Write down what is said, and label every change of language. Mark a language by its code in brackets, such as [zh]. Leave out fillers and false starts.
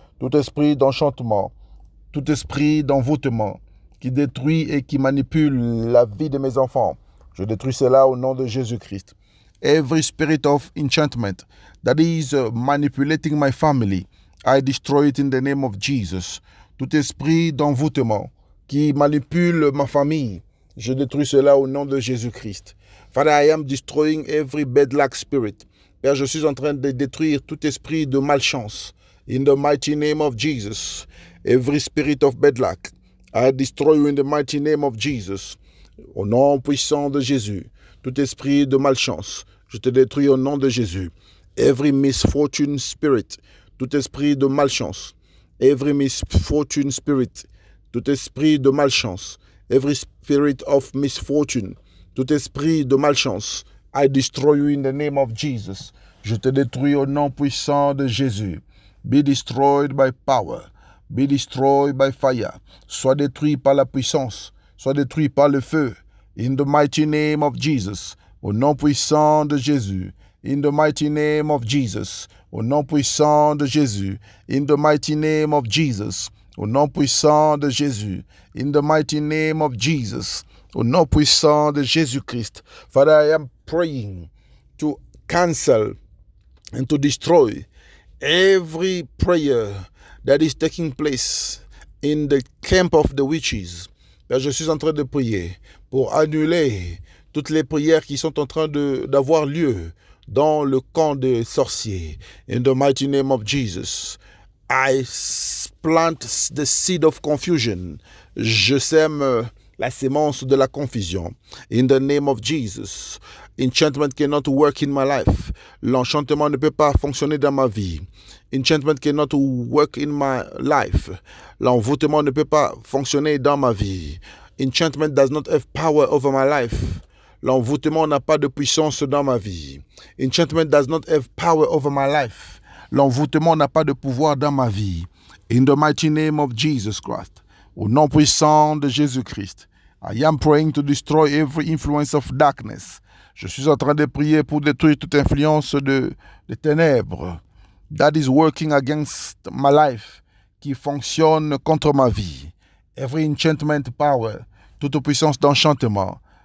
[fr] Tout esprit d'enchantement, tout esprit d'envoûtement qui détruit et qui manipule la vie de mes enfants, je détruis cela au nom de Jésus-Christ. [en] Every spirit of enchantment that is manipulating my family, I destroy it in the name of Jesus. [fr] Tout esprit d'envoûtement qui manipule ma famille, je détruis cela au nom de Jésus-Christ. [en] Father, I am destroying every bad luck spirit. [fr] Père, je suis en train de détruire tout esprit de malchance. [en] In the mighty name of Jesus, every spirit of bad luck, I destroy you in the mighty name of Jesus. [fr] Au nom puissant de Jésus, tout esprit de malchance, je te détruis au nom de Jésus. [en] Every misfortune spirit, [fr] tout esprit de malchance, [en] every misfortune spirit, tout esprit de malchance, every spirit of misfortune, tout esprit de malchance, I destroy you in the name of Jesus. [fr] Je te détruis au nom puissant de Jésus. [en] Be destroyed by power. Be destroyed by fire. [fr] Sois détruit par la puissance. Sois détruit par le feu. [en] In the mighty name of Jesus. [fr] Au nom puissant de Jésus. [en] In the mighty name of Jesus. [fr] Au nom puissant de Jésus. [en] In the mighty name of Jesus. [fr] Au nom puissant de Jésus. [en] In the mighty name of Jesus. [fr] Au nom puissant de Jésus-Christ. [en] Father, I am praying to cancel and to destroy every prayer that is taking place in the camp of the witches. [fr] Père, je suis en train de prier pour annuler toutes les prières qui sont en train d'avoir lieu dans le camp des sorciers. [en] In the mighty name of Jesus, I plant the seed of confusion. [fr] Je sème la sémence de la confusion. [en] In the name of Jesus, enchantment cannot work in my life. [fr] L'enchantement ne peut pas fonctionner dans ma vie. [en] Enchantment cannot work in my life. [fr] L'envoûtement ne peut pas fonctionner dans ma vie. [en] Enchantment does not have power over my life. [fr] L'envoûtement n'a pas de puissance dans ma vie. [en] Enchantment does not have power over my life. [fr] L'envoûtement n'a pas de pouvoir dans ma vie. [en] In the mighty name of Jesus Christ. [fr] Au nom puissant de Jésus-Christ. [en] I am praying to destroy every influence of darkness. [fr] Je suis en train de prier pour détruire toute influence de ténèbres [en] that is working against my life, [fr] qui fonctionne contre ma vie. [en] Every enchantment power, [fr] toute puissance d'enchantement.